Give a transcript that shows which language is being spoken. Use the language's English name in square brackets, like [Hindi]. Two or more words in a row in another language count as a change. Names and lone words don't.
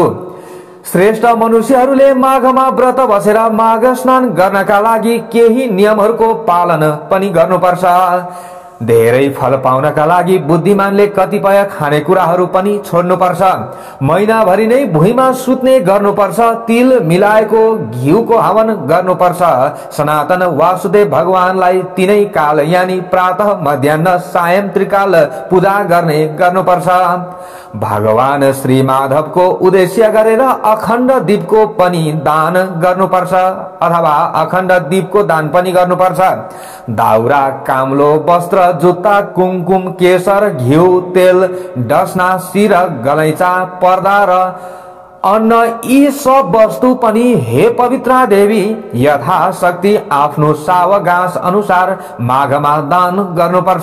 [Nepali] श्रेष्ठ मनुष्यहरूले माघमा व्रत बसेर माघ स्नान गर्नका लागि केही नियमहरूको पालन पनि गर्नुपर्छ। धेरै फल पाउनका लागि बुद्धिमानले कतिपय खानेकुराहरू पनि छोड्नुपर्छ। महिनाभरि नै भुइँमा सुत्ने गर्नुपर्छ। तिल मिलाएको घिउको हवन गर्नुपर्छ। सनातन वासुदेव भगवानलाई 3 काल यानी प्रातः मध्याह्न सायं त्रिकाल पूजा गर्नुपर्छ। भगवान श्री माधवको उद्देश्य गरेर अखण्ड दीपको पनि दान गर्नुपर्छ अथवा अखण्ड दीपको दान पनि गर्नुपर्छ। दाउरा, काम्लो वस्त्र, जुत्ता, कुमकुम, केसर, घिउ, तेल, डसना, शिर, गलैँचा, पर्दा र अन्न यी सब वस्तु पनि हे पवित्रा देवी यथाशक्ति आफ्नो सावगास अनुसार माघमा दान गर्नुपर्छ।